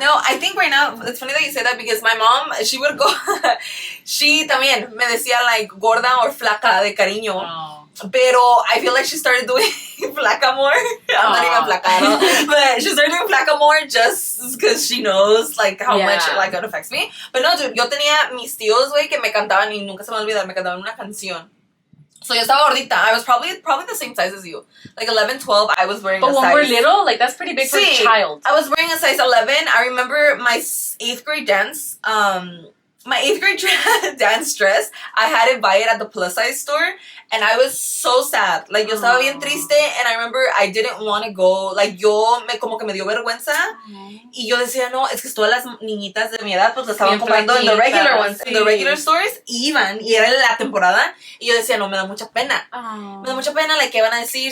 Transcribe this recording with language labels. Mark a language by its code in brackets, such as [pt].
[en] No, I think right now, it's funny that you say that, because my mom, she would go, she [es] también me decía, [en] like, gorda or [es] flaca de cariño. [en] Oh. Pero I feel like she started doing flaca more. I'm not even flaca, no? But she started doing flaca more just because she knows, like, how much, like, it affects me. But no, dude, [es] yo tenía mis tíos, güey, que me cantaban, y nunca se me olvida, me cantaban una canción. So yo estaba gordita. [en] I was probably the same size as you. Like 11, 12, I was wearing a size. But when we're little, like, that's pretty big for a child. I was wearing a size 11. I remember my 8th grade dance, my 8th grade dance dress, I had to buy it at the plus size store, and I was so sad. Like, [es] yo estaba bien triste, [en] and I remember I didn't want to go. [es] Like, como que me dio vergüenza, y yo decía, no, es que todas las niñitas de mi edad, pues, las estaban comprando en [en] the regular ones, in the regular stores, [es] y iban, y era la temporada, y yo decía, no, me da mucha pena. Me da mucha pena, like, ¿qué van a decir?